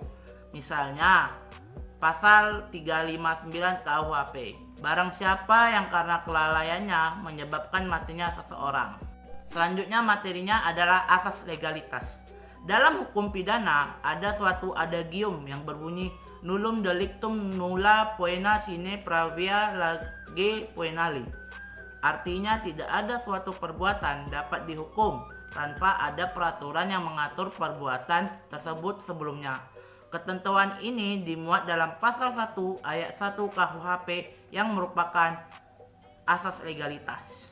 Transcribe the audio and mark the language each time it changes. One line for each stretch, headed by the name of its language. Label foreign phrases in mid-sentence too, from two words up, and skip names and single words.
Indonesian: Misalnya, pasal 359 KUHP. Barang siapa yang karena kelalaiannya menyebabkan matinya seseorang. Selanjutnya materinya adalah asas legalitas. Dalam hukum pidana ada suatu adagium yang berbunyi
Latin: nullum delictum nulla poena sine pravia lege poenali.
Indonesian: Artinya tidak ada suatu perbuatan dapat dihukum tanpa ada peraturan yang mengatur perbuatan tersebut sebelumnya. Ketentuan ini dimuat dalam pasal 1 ayat 1 KUHP yang merupakan asas legalitas.